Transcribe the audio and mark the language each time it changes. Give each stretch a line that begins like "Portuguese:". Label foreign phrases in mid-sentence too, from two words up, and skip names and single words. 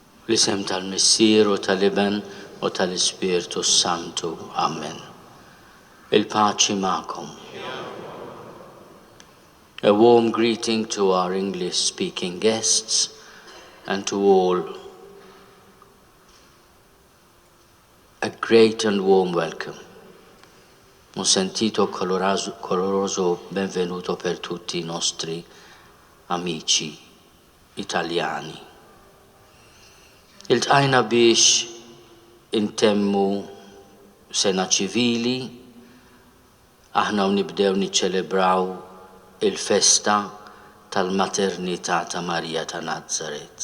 Maltese: Bl-isem tal-Missier u tal-Iben u tal-Ispirtu Santu. Amen. Il-paċi ma'kom.
English: A warm greeting to our English-speaking guests and to all a great and warm welcome.
Italian: Un sentito caloroso benvenuto per tutti I nostri amici Italjani.
Maltese: Iltqajna biex intemmu sena ċivili, aħna nibdew niċċelebraw il-festa tal-maternità ta' Marija ta' Nazaret.